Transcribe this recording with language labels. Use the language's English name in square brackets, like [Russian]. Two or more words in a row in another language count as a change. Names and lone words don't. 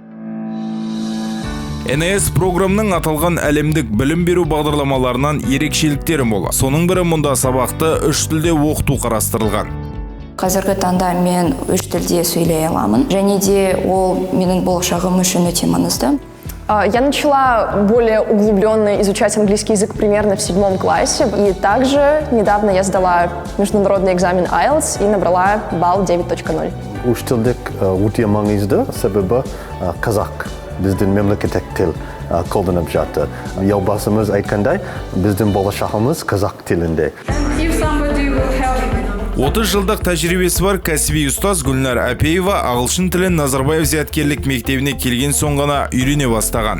[Kazakh] NIS программның аталған әлемдік білім беру бағдарламаларынан ерекшеліктері мол. Соның бірі мұнда сабақты 3 тілде оқыту қарастырылған. Қазіргі таңда мен 3 тілде сөйлей аламын, және де ол менің болашағым үшін өте маңызды. [Russian] Я начала более углубленно изучать английский язык примерно в 7 классе. И также недавно я сдала международный экзамен IELTS и набрала балл 9.0. [Kazakh] 3 тілдік өте маңызды, себебі қазақ. Біздің мемлекеттік тіл қолданып жатыр. Елбасымыз айтқандай, біздің болашағымыз қазақ тілінде. 30 жылдық тәжірибесі бар кәсіби ұстаз Гүлнар Әпеева ағылшын тілін Назарбаев зияткерлік мектебіне келген соң ғана үйрене бастаған.